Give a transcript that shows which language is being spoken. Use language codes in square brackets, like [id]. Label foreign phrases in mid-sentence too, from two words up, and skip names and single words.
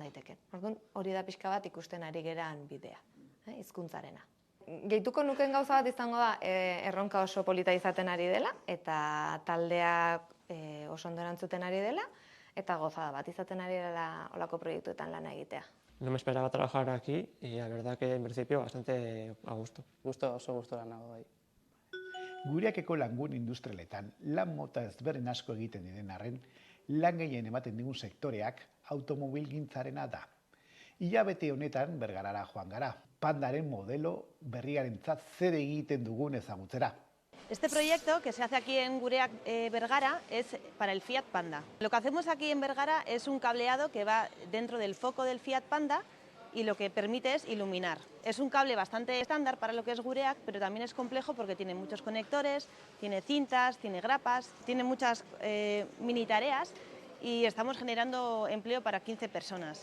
[eu] Orduan, hori da pixka bat ikusten ari geran bidea, hizkuntzarena. Gehituko nuken gauza bat izango da, erronka oso polita izaten ari dela, eta taldea oso ondo erantzuten ari dela, eta gozada bat izaten ari dela olako proiektuetan lana egitea. [es] No me esperaba trabajar aquí y la verdad que en principio bastante a gusto. [eu] Oso gustora nago bai. Gureakeko langun industrialetan lan mota ezberdin asko egiten diren arren, lan gehien ematen digun sektoreak automobilgintzarena da. Hilabete honetan Bergarara joan gara, Pandaren modelo berriarentzat zer egiten dugun ezagutzera. [es] Este proyecto que se hace aquí en Gureak Bergara es para el Fiat Panda. Lo que hacemos aquí en Bergara es un cableado que va dentro del foco del Fiat Panda y lo que permite es iluminar. Es un cable bastante estándar para lo que es Gureak, pero también es complejo porque tiene muchos conectores, tiene cintas, tiene grapas, tiene muchas mini tareas y estamos generando empleo para 15 personas.